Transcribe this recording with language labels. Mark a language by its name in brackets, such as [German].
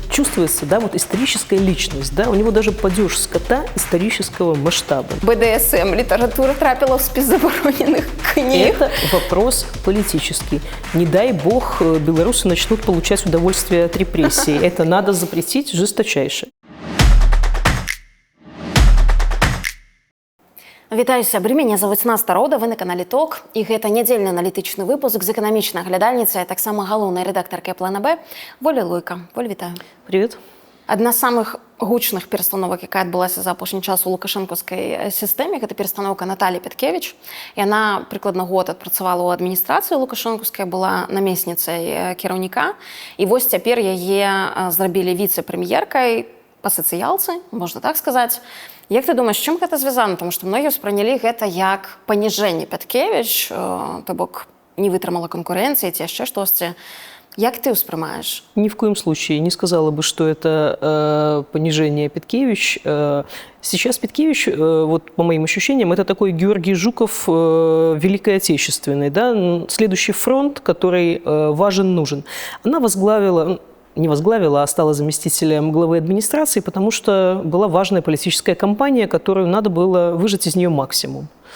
[Russian] Чувствуется, да, вот историческая личность, да, у него даже падеж скота исторического масштаба. БДСМ, литература трапила в список забороненных книг. Это вопрос политический. Не дай бог, белорусы начнут получать удовольствие от репрессий. Это надо запретить жесточайше. [Belarusian] Вітаю, сябры, мяне завуць Наста Рода, вы на канале ТОК, і гэта нядзельны аналітычны выпуск з эканамічнай аглядальніцай, а таксама галоўнай рэдактаркай Плана Б Воля Луйка. Воль, вітаю. [Russian] Привет. [Belarusian] Адна з самых гучных перастановак, якая адбылася за апошні час у лукашэнкаўскай сістэме, гэта перастаноўка Наталі Петкевич. Яна прыкладна год адпрацавала ў адміністрацыі лукашэнкаўскай, была намесніцай кіраўніка, і вось цяпер яе зрабілі віцэ-прэм'еркай па сацыялцы, можна так сказаць. Як ты думаеш, з чым гэта звязана? Тому што многія ўспрынялі гэта як паніжэнне Петкевич, то бок не вытрымала канкурэнцыі ці яшчэ штосьці. Як ты ўспрымаеш? [Russian] Ни в коем случае не сказала бы, что это понижение Петкевич. Сейчас Петкевич, вот по моим ощущениям, это такой Георгий Жуков Великой Отечественной, да? Следующий фронт, который важен, нужен. Она не возглавила, а стала заместителем главы администрации, потому что была важная политическая кампания, которую надо было выжать из нее максимум.